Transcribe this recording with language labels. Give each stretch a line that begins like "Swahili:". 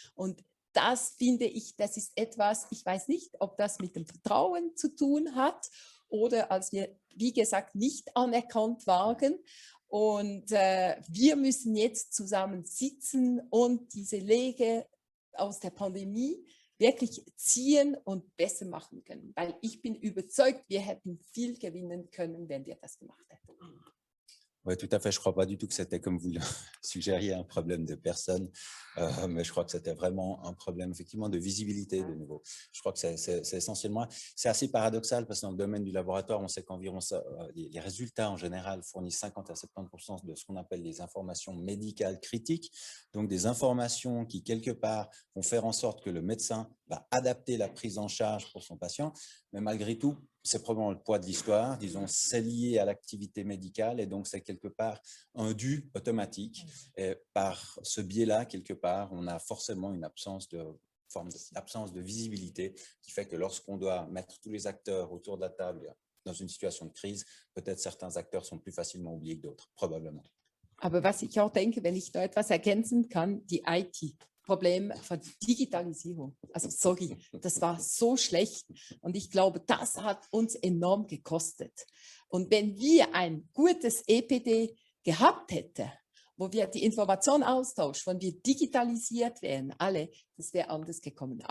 German: Und das finde ich, das ist etwas, ich weiß nicht, ob das mit dem Vertrauen zu tun hat oder als wir, wie gesagt, nicht anerkannt waren. Und wir müssen jetzt zusammen sitzen und diese Lehre aus der Pandemie wirklich ziehen und besser machen können. Weil ich bin überzeugt, wir hätten viel gewinnen können, wenn wir das gemacht hätten.
French: Oui, tout à fait. Je ne crois pas du tout que c'était, comme vous le suggériez, un problème de personne, mais je crois que c'était vraiment un problème, effectivement, de visibilité de nouveau. Je crois que c'est essentiellement, c'est assez paradoxal parce que dans le domaine du laboratoire, on sait qu'environ les résultats en général fournissent 50 à 70% de ce qu'on appelle les informations médicales critiques, donc des informations qui, quelque part, vont faire en sorte que le médecin va adapter la prise en charge pour son patient, mais malgré tout, c'est probablement le poids de l'histoire, disons, c'est lié à l'activité médicale et donc c'est quelque part un dû automatique. Et par ce biais-là, quelque part, on a forcément une absence de visibilité qui fait que lorsqu'on doit mettre tous les acteurs autour de la table dans une situation de crise, peut-être certains acteurs sont plus facilement oubliés que d'autres, probablement.
German: Aber was ich auch denke, wenn ich da etwas ergänzen kann, die IT. Problem von Digitalisierung. Also sorry, das war so schlecht und ich glaube, das hat uns enorm gekostet. Und wenn wir ein gutes EPD gehabt hätten, wo wir die Information austauschen, wenn wir digitalisiert wären, alle, das wäre anders gekommen.